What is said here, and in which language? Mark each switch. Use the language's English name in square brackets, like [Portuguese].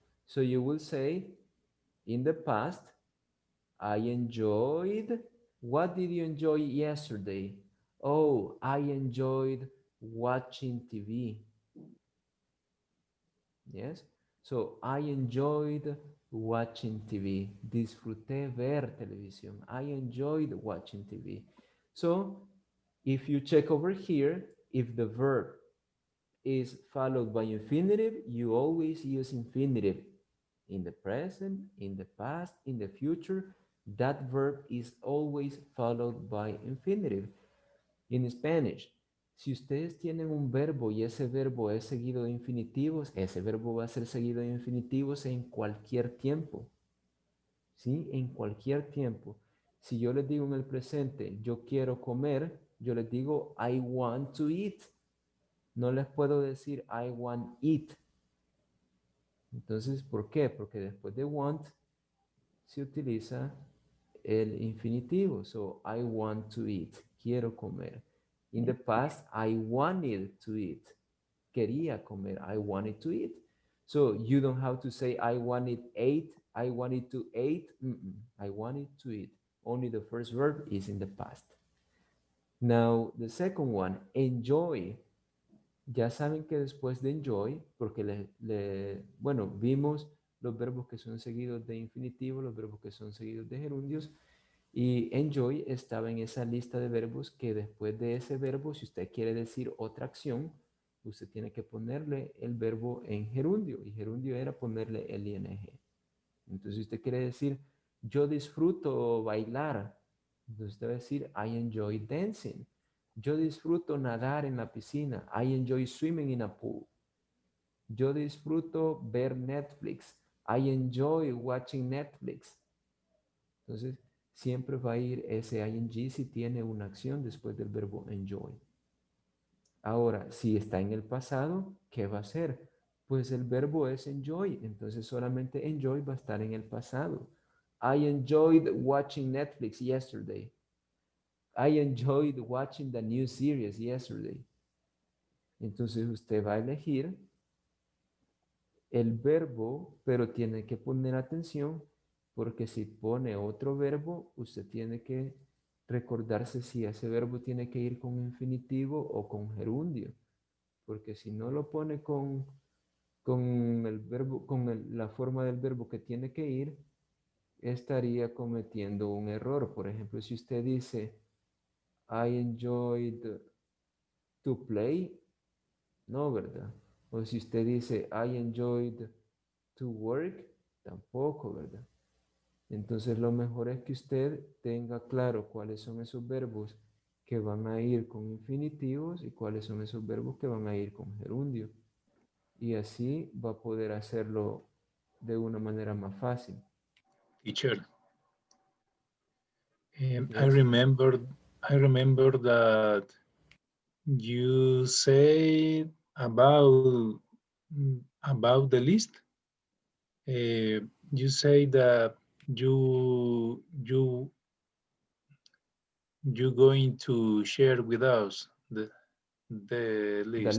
[English] So you will say, in the past, I enjoyed. What did you enjoy yesterday? Oh, I enjoyed watching TV. Yes. So I enjoyed watching TV. [Spanish] Disfruté ver televisión. [English] I enjoyed watching TV. So if you check over here, if the verb is followed by infinitive, you always use infinitive in the present, in the past, in the future. That verb is always followed by infinitive. In Spanish, [Spanish] si ustedes tienen un verbo y ese verbo es seguido de infinitivos, ese verbo va a ser seguido de infinitivos en cualquier tiempo. ¿Sí? En cualquier tiempo. Si yo les digo en el presente, yo quiero comer, yo les digo, [English] I want to eat. [Spanish] No les puedo decir, [English] I want eat. [Spanish] Entonces, ¿por qué? Porque después de want se utiliza el infinitivo. [English] So, I want to eat. [Spanish] Quiero comer. [English] In the past, I wanted to eat. [Spanish] Quería comer. [English] I wanted to eat. So, you don't have to say, I wanted ate. I wanted to eat. I wanted to eat. Only the first verb is in the past. Now, the second one, enjoy. [Spanish] Ya saben que después de enjoy, porque bueno, vimos los verbos que son seguidos de infinitivo, los verbos que son seguidos de gerundios, y enjoy estaba en esa lista de verbos que después de ese verbo, si usted quiere decir otra acción, usted tiene que ponerle el verbo en gerundio, y gerundio era ponerle el ing. Entonces, si usted quiere decir, yo disfruto bailar, entonces usted va a decir, [English] I enjoy dancing. [Spanish] Yo disfruto nadar en la piscina. [English] I enjoy swimming in a pool. [Spanish] Yo disfruto ver Netflix. [English] I enjoy watching Netflix. [Spanish] Entonces, siempre va a ir ese ing si tiene una acción después del verbo enjoy. Ahora, si está en el pasado, ¿qué va a hacer? Pues el verbo es enjoy, entonces solamente enjoy va a estar en el pasado. [English] I enjoyed watching Netflix yesterday. I enjoyed watching the new series yesterday. [Spanish] Entonces usted va a elegir el verbo, pero tiene que poner atención porque si pone otro verbo, usted tiene que recordarse si ese verbo tiene que ir con infinitivo o con gerundio, porque si no lo pone con el verbo, la forma del verbo que tiene que ir, estaría cometiendo un error. Por ejemplo, si usted dice, [English] I enjoyed to play, [Spanish] no, ¿verdad? O si usted dice, [English] I enjoyed to work, [Spanish] tampoco, ¿verdad? Entonces lo mejor es que usted tenga claro cuáles son esos verbos que van a ir con infinitivos y cuáles son esos verbos que van a ir con gerundio. Y así va a poder hacerlo de una manera más fácil. [English] Teacher, Yes. I remember that you said about the list. You say that you going to share with us the list.